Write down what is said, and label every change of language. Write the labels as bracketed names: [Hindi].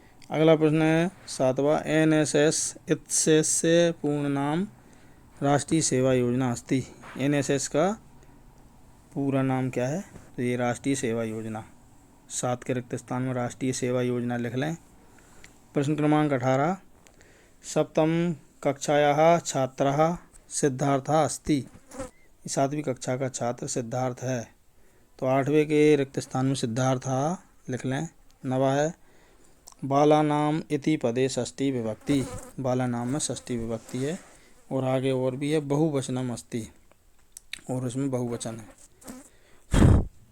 [Hindi] अगला प्रश्न है 7वां। [Sanskrit] NSS इत्यस्य पूर्ण नाम राष्ट्रीय सेवा योजना अस्ति। [Hindi] NSS का पूरा नाम क्या है, तो ये राष्ट्रीय सेवा योजना। 7 के रिक्त स्थान में राष्ट्रीय सेवा योजना लिख लें। प्रश्न क्रमांक 18। [Sanskrit] सप्तम कक्षायाः छात्रः सिद्धार्थः अस्ति। [Hindi] 7वीं कक्षा का छात्र सिद्धार्थ है। तो 8वें के रिक्त स्थान में सिद्धार्थः लिख लें। 9वां है [Sanskrit] बालानाम इति पदे षष्ठी विभक्ति। [Hindi] बाला नाम में षष्ठी विभक्ति है और आगे और भी है [Sanskrit] बहुवचनम अस्ति, [Hindi] और उसमें बहुवचन है।